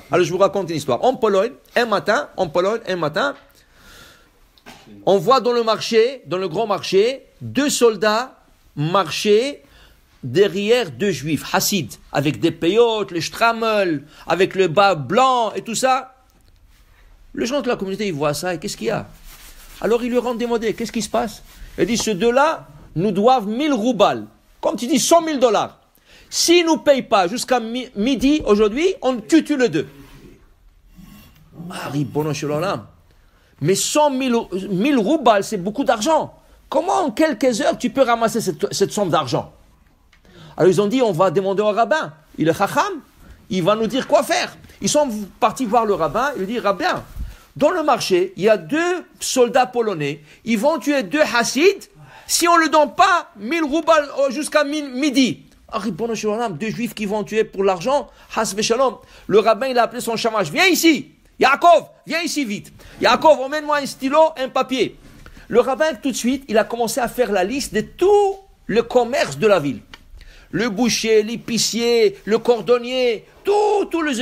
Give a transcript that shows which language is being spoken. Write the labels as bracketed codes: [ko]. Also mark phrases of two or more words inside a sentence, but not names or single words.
[fr] Alors je vous raconte une histoire. En Pologne, un matin, on voit dans le grand marché, 2 soldats marcher derrière deux juifs, hassides, avec des peyotes, les strammel, avec le bas blanc et tout ça. Les gens de la communauté, ils voient ça et qu'est-ce qu'il y a? Alors ils leur ont demandé, qu'est-ce qui se passe? Il dit, ces deux-là nous doivent 1000 roubals. Comme tu dis, 100 000 $. S'ils ne nous payent pas jusqu'à midi, aujourd'hui, on tue les deux. Ah, [he] ריבונו של עולם. [fr] Mais 100 000 roubals, c'est beaucoup d'argent. Comment en quelques heures tu peux ramasser cette somme d'argent? Alors ils ont dit, on va demander au rabbin. Il est chacham, il va nous dire quoi faire. Ils sont partis voir le rabbin, il lui dit, rabbin, dans le marché, il y a 2 soldats polonais, ils vont tuer 2 hassids, si on ne le donne pas, 1000 roubals jusqu'à midi. Ah, [he] ריבונו של עולם, [fr] 2 juifs qui vont tuer pour l'argent, [he] חס ושלום. [fr] Le rabbin, il a appelé son chamash, viens ici. Yaakov, viens ici vite. Yaakov, emmène-moi un stylo, un papier. Le rabbin, tout de suite, il a commencé à faire la liste de tout le commerce de la ville. Le boucher, l'épicier, le cordonnier, tout les...